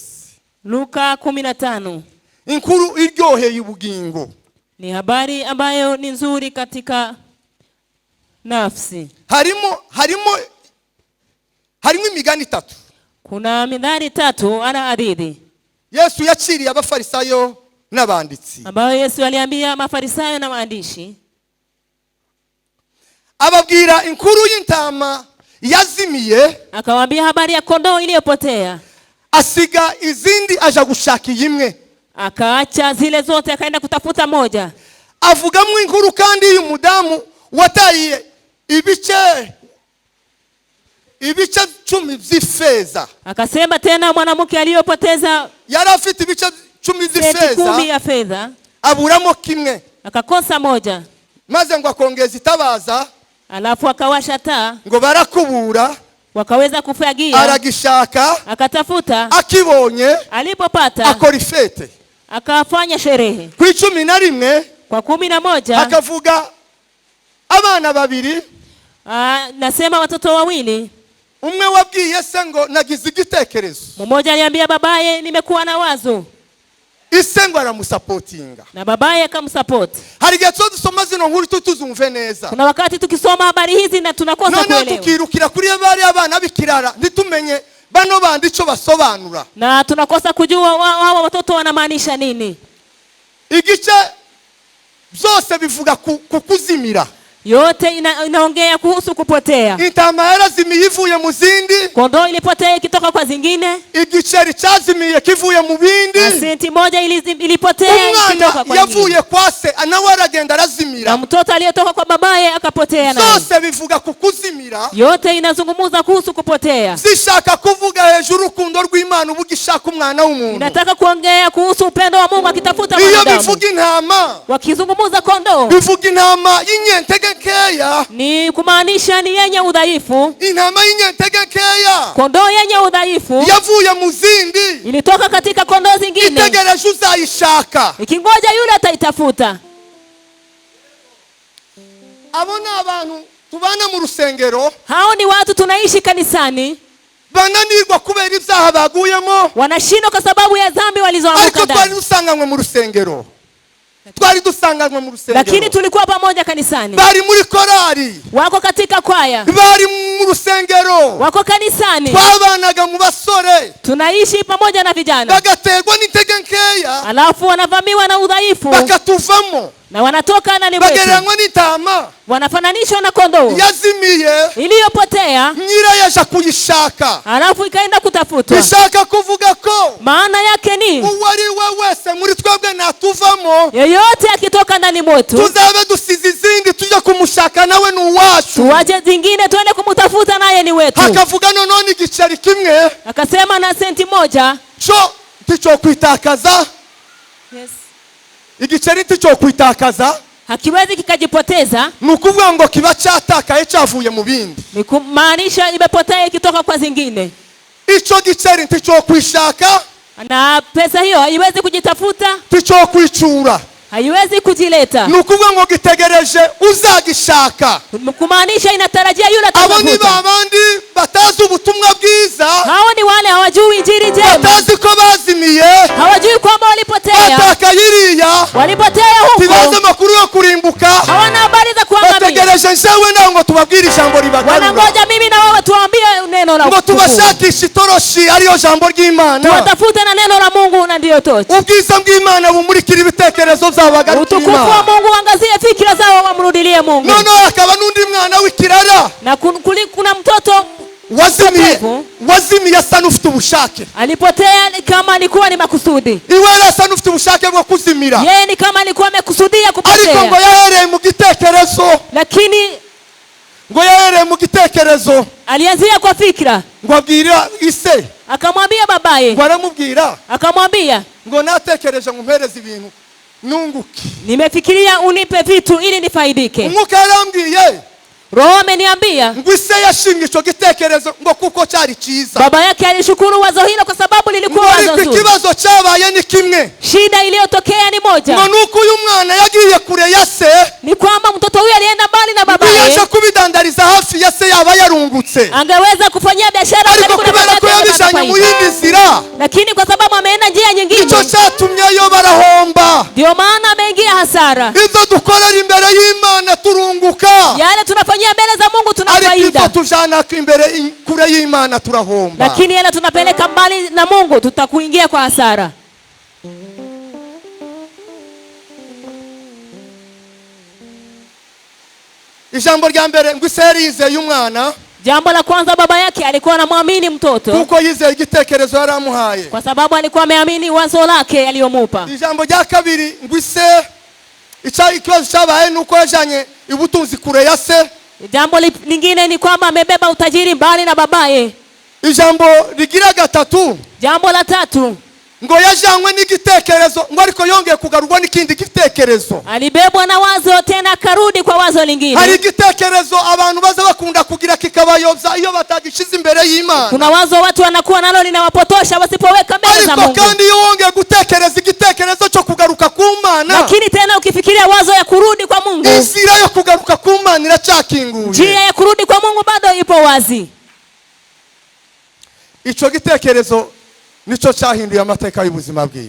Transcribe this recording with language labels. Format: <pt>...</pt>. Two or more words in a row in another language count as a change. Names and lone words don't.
<rn>Luka 15. Inkuru iryoheye ubugingo.</rn> <sw>Ni habari ambayo ni nzuri katika nafsi.</sw> <rn>Harimo imigani 3.</rn> <sw>Kuna mithali 3 ana hadithi.</sw> <rn>Yesu yaciriye abafarisayo n'abanditsi.</rn> <sw>Ambayo Yesu aliambia mafarisayo na waandishi.</sw> <rn>Ababwira inkuru y'intama yazimiye.</rn> <sw>Akawaambia habari ya kondoo iliyopotea.</sw> <rn>Asiga izindi aja gushaka imwe.</rn> <sw>Akaacha zile zote akaenda kutafuta moja.</sw> <rn>Avugamwe inkuru kandi y'umudamu wataye ibice 10 by'ifeza.</rn> <sw>Akasema tena mwanamke aliyopoteza</sw> <rn>yari afite ibice 10 by'ifeza.</rn> <sw>10 ya fedha.</sw> <rn>Aburamo kimwe.</rn> <sw>Akakosa moja.</sw> <rn>Maze ngo akongeza itabaza.</rn> <sw>Alafu akawasha taa.</sw> <rn>Ngo barakubura.</rn> <sw>Wakaweza kufagia.</sw> <rn>Aragishaka.</rn> <sw>Akatafuta.</sw> <rn>Akibonye.</rn> <sw>Alipopata.</sw> <rn>Akora ifete.</rn> <sw>Akafanya sherehe.</sw> <rn>Ku 11.</rn> <sw>Kwa 11.</sw> <rn>Akavuga abana babiri.</rn> <sw>Nasema watoto wawili.</sw> <rn>Umwe wabwiye se ngo nagize igitekerezo.</rn> <sw>Mmoja aliambia babaye nimekuwa na wazo.</sw> <rn>Ise ngo aramusupportinga.</rn> <sw>Na babaye akamsupport.</sw> <rn>Hari igihe dusoma zino nkuru tutuzumve neza.</rn> <sw>Kuna wakati tukisoma habari hizi na tunakosa kuelewa.</sw> <rn>None tukirukira kuri bari abana bikirara ntitumenye bano bandi ico basobanura.</rn> <sw>Na tunakosa kujua hawa watoto wanamaanisha nini.</sw> <rn>Igice byose bivuga kukuzimira.</rn> <sw>Yote inaongea kuhusu kupotea.</sw> <rn>Intama yarazimiye ivuye mu zindi.</rn> <sw>Kondoo ilipotea ikitoka kwa zingine.</sw> <rn>Igiceri cyazimiye kivuye mu bindi.</rn> <sw>Senti moja ilipotea ikitoka kwa nyingine.</sw> <rn>Yavuye kwa se anawe aragenda arazimira.</rn> <sw>Na mtoto aliyetoka kwa babaye akapotea naye.</sw> <rn>Zose bivuga kukuzimira.</rn> <sw>Yote inazungumza kuhusu kupotea.</sw> <rn>Zishaka kuvuga hejuru urukundo rw'Imana ubugishaka umwana w'umuntu.</rn> <sw>Inataka kuongea kuhusu upendo wa Mungu akitafuta mwanadamu.</sw> <rn>Iyo bivuga intama.</rn> <sw>Wakizungumza kondoo.</sw> <rn>Bivuga intama y'inyentege keya.</rn> <sw>Ni kumaanisha ni yenye udhaifu.</sw> <rn>Intama y'inyentege keya.</rn> <sw>Kondoo yenye udhaifu.</sw> <rn>Yavuye mu zindi.</rn> <sw>Ilitoka katika kondoo zingine.</sw> <rn>Itegereje uzayishaka.</rn> <sw>Ikingoja yule ataitafuta.</sw> <rn>Abona abantu tubana mu rusengero.</rn> <sw>Hao ni watu tunaishi kanisani.</sw> <rn>Bananirwa kubera ibyaha baguyemo.</rn> <sw>Wanashindwa kwa sababu ya dhambi walizoanguka ndani.</sw> <rn>Ariko twari dusanganywe mu rusengero.</rn> <sw>Lakini tulikuwa pamoja kanisani.</sw> <rn>Bari muri korari.</rn> <sw>Wako katika kwaya.</sw> <rn>Bari mu rusengero.</rn> <sw>Wako kanisani.</sw> <rn>Twabanaga mu basore.</rn> <sw>Tunaishi pamoja na vijana.</sw> <rn>Bagaterwa n'intege nkeya.</rn> <sw>Alafu wanavamiwa na udhaifu.</sw> <rn>Bakatuvamo.</rn> <sw>Na wanatoka ndani mwetu.</sw> <rn>Bagereranywa n'intama.</rn> <sw>Wanafananishwa na kondoo.</sw> <rn>Yazimiye.</rn> <sw>Iliyopotea.</sw> <rn>Nyirayo aje kuyishaka.</rn> <sw>Alafu ikaenda kutafutwa.</sw> <rn>Bishaka kuvuga ko.</rn> <sw>Maana yake ni.</sw> <rn>Uwari we wese muri twebwe natuvamo.</rn> <sw>Yeyote akitoka ndani mwetu.</sw> <rn>Tuzabe dusize izindi tujya kumushaka nawe n'uwacu.</rn> <sw>Tuwaje zingine tuende kumutafuta naye ni wetu.</sw> <rn>Hakavuga none igiceri kimwe.</rn> <sw>Akasema na senti moja.</sw> <rn>Cyo ticho kwitakaza. Yes. Igiceri ticho kwitakaza.</rn> <sw>Hakiwezi kikajipoteza.</sw> <rn>Nukuvuga ngo kiba cyatakaye cyavuye mu bindi.</rn> <sw>Ni kumaanisha imepotea ikitoka kwa zingine.</sw> <rn>Ico giceri ticho kwishaka.</rn> <sw>Na pesa hiyo haiwezi kujitafuta.</sw> <rn>Ticho kwicura.</rn> <sw>Haiwezi kujileta.</sw> <rn>Nukuvuga ngo gitegereje uzagishaka.</rn> <sw>Kumaanisha inatarajia yule atafuta.</sw> <rn>Abo ni babandi batazi ubutumwa bwiza.</rn> <sw>Hao ni wale hawajui injili njema.</sw> <rn>Batazi ko bazimiye.</rn> <sw>Hawajui kwamba walipotea.</sw> <rn>Batakayiriya.</rn> <sw>Walipotea huko.</sw> <rn>Tibaze makuru yo kurimbuka.</rn> <sw>Hawana habari za kuangamia.</sw> <rn>Bategereje nsewe na ngo tubabwire ijambo ribagarura.</rn> <sw>Wanangoja mimi na wewe tuambie neno la Mungu.</sw> <rn>Ngo tubashakishe itoroshi ariyo jambo ry'Imana.</rn> <sw>Tuwatafute na neno la Mungu na ndiyo tochi.</sw> <rn>Ubwiza bw'Imana bumurikira ibitekerezo by'abagarura.</rn> <sw>Utukufu wa Mungu angazie fikira zao wamrudilie Mungu.</sw> <rn>None akaba nundi mwana w'ikirara.</rn> <sw>Na kuna mtoto</sw> <rn>wazimiye asa n'ufite ubushake.</rn> <sw>Alipotea kama alikuwa ni makusudi.</sw> <rn>Iwe asa n'ufite ubushake bwo kuzimira.</rn> <sw>Yeye ni kama alikuwa amekusudia kupotea.</sw> <rn>Ariko ngo yahereye mu gitekerezo.</rn> <sw>Lakini</sw> <rn>ngo yahereye mu gitekerezo.</rn> <sw>Alianzia kwa fikra.</sw> <rn>Ngo abwira ise.</rn> <sw>Akamwambia babaye.</sw> <rn>Ngo aramubwira.</rn> <sw>Akamwambia.</sw> <rn>Ngo natekereje ngumpereze ibintu nunguki.</rn> <sw>Nimefikiria unipe vitu ili nifaidike.</sw> <rn>Umwuka yarambwiye.</rn> <sw>Roho ameniambia.</sw> <rn>Ngo ise yashinga ico gitekerezo ngo kuko cyari cyiza.</rn> <sw>Baba yake alishukuru wazo hilo kwa sababu lilikuwa wazo zuri.</sw> <rn>Ikibazo cyabaye ni kimwe.</rn> <sw>Shida iliyotokea ni moja.</sw> <rn>Ngo nuko uyu mwana yagiye kure ya se.</rn> <sw>Ni kwamba mtoto huyu alienda mbali na babaye.</sw> <rn>Yaje kubidandariza hafi ya se yaba yarungutse.</rn> <sw>Angeweza kufanyia biashara karibu na babake.</sw> <rn>Ko yabijanye mu yindi nzira.</rn> <sw>Lakini kwa sababu ameenda njia nyingine.</sw> <rn>Ico cyatumyeyo barahomba.</rn> <sw>Ndio maana ameingia hasara.</sw> <rn>Izo dukorera imbere y'Imana turunguka.</rn> <sw>Yale tunafanyia mbele za Mungu tunafaida.</sw> <rn>Ariko tujana imbere kure y'Imana turahomba.</rn> <sw>Lakini yale tunapeleka mbali na Mungu tutakuingia kwa hasara.</sw> <rn>Ijambo rya mbere ngo iseri yizeye umwana.</rn> <sw>Jambo la kwanza baba yake alikuwa anamwamini mtoto.</sw> <rn>Kuko yizeye igitekerezo yaramuhaye.</rn> <sw>Kwa sababu alikuwa ameamini wazo lake aliyomupa.</sw> <rn>Ijambo rya kabiri ngo ise ikibazo cyabaye nuko yajanye ubutunzi kure ya se.</rn> <sw>Jambo lingine ni kwamba amebeba utajiri mbali na babaye.</sw> <rn>Ijambo rigira gatatu.</rn> <sw>Jambo la tatu.</sw> <rn>Ngo yajanywe n'igitekerezo ngo ariko yongeye kugarurwa n'ikindi gitekerezo.</rn> <sw>Alibebwa na wazo tena akarudi kwa wazo lingine.</sw> <rn>Hari igitekerezo abantu baza bakunda kugira kikabayobya iyo batagishize imbere y'Imana.</rn> <sw>Kuna wazo watu wanakuwa nalo linawapotosha wasipoweka mbele za Mungu.</sw> <rn>Ariko kandi iyo wongeye gutekereza igitekerezo cyo kugaruka ku Mana.</rn> <sw>Lakini tena ukifikiria wazo ya kurudi kwa Mungu.</sw> <rn>Inzira yo kugaruka ku Mana iracakinguye.</rn> <sw>Njia ya kurudi kwa Mungu bado ipo wazi.</sw> <rn>Ico gitekerezo nicho cyahinduye amateka y'ubuzima bwiwe.</rn>